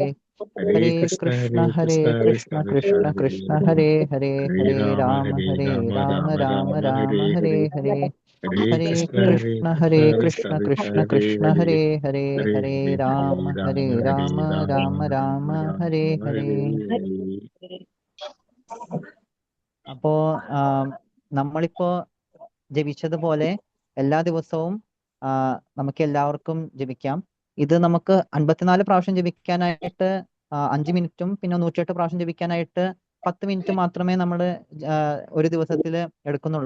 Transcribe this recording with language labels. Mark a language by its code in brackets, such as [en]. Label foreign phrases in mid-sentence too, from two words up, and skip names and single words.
[sa] ഹരേ കൃഷ്ണ കൃഷ്ണ ഹരേ ഹരേ രാമ രാമ ഹരേ ഹരേ. ഹരേ കൃഷ്ണ കൃഷ്ണ ഹരേ ഹരേ രാമ രാമ ഹരേ ഹരേ. [ml] അപ്പോ നമ്മളിപ്പോ ജപിച്ചതുപോലെ എല്ലാ ദിവസവും നമുക്ക് എല്ലാവർക്കും ജപിക്കാം. ഇത് നമുക്ക് 54 പ്രാവശ്യം ജപിക്കാനായിട്ട് 5 മിനിറ്റും പിന്നെ 108 പ്രാവശ്യം ജപിക്കാനായിട്ട് 10 മിനിറ്റ് മാത്രമേ നമ്മൾ ഒരു ദിവസത്തിൽ എടുക്കുന്നുള്ളൂ.